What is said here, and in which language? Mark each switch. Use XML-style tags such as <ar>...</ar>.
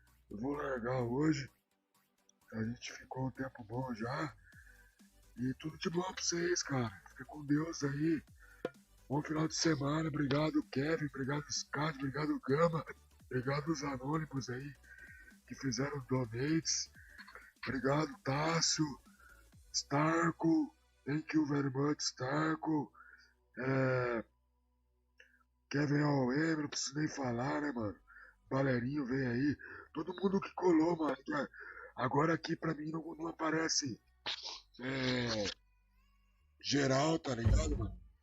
<pt>Eu vou largar hoje. A gente ficou um tempo bom já. E tudo de bom pra vocês, cara. Fica com Deus aí. Bom final de semana. Obrigado, Kevin. Obrigado, Scott. Obrigado, Gama. Obrigado os anônimos aí que fizeram donates. Obrigado, Tássio. Starco.</pt> <en>Thank you very much, Starco.</en> <pt>Kevin AOM, não preciso nem falar, né, mano? Balerinho veio aí. Todo mundo que colou, mano. Agora aqui pra mim não aparece geral, tá ligado, mano?</pt>